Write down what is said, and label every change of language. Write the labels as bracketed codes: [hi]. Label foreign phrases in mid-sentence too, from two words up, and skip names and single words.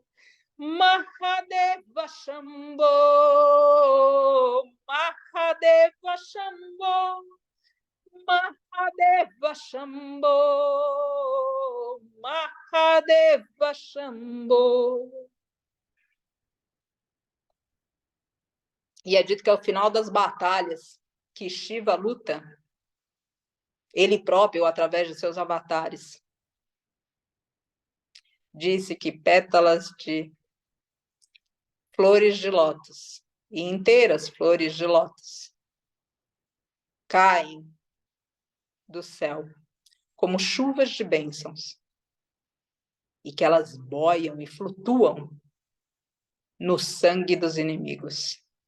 [pt] Mahadeva Shambho. Mahadeva Shambho. Mahadeva Shambho. Mahadeva Shambho. E é dito que ao final das batalhas que Shiva luta, ele próprio, através de seus avatares, disse que pétalas de flores de lótus e inteiras flores de lótus caem do céu como chuvas de bênçãos e que elas boiam e flutuam no sangue dos inimigos.